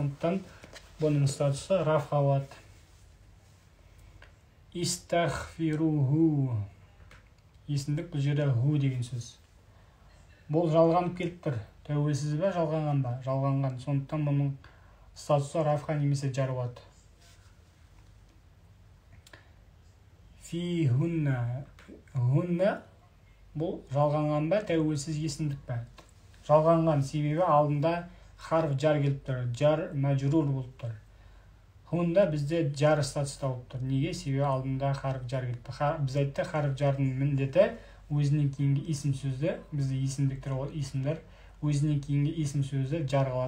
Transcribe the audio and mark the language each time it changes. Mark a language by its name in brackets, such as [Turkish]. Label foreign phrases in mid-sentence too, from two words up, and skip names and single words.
[Kazakh] Сондықтан бұның статусы рафқа болады. [Arabic] Истахфируху. [Kazakh] Есімдік, бұл жерде ху деген сөз. Бұл жалғанып келіп тұр. Тәуелсіз бе, жалғанған ба? Жалғанған. Сондықтан бұның статусы рафқа немесе жар болады. [Arabic] في هن. [Kazakh] Хунна бұл жалғанған ба, тәуелсіз есімдік бе? Жалғанған себебі алдында [Arabic] حرف جر [Kazakh] келіп тұр. [Arabic] جر مجرور [Kazakh] болып тұр. Хунна бізде жар статуста болып тұр. Неге? Себебі алдында [Arabic] حرف جر [Kazakh] келіп тұр. Біз айтты, харф жардың міндеті өзінен кейінгі есім сөзді, бізде есімдіктер ол есімдер, өзінен кейінгі есім сөзді жар қылады.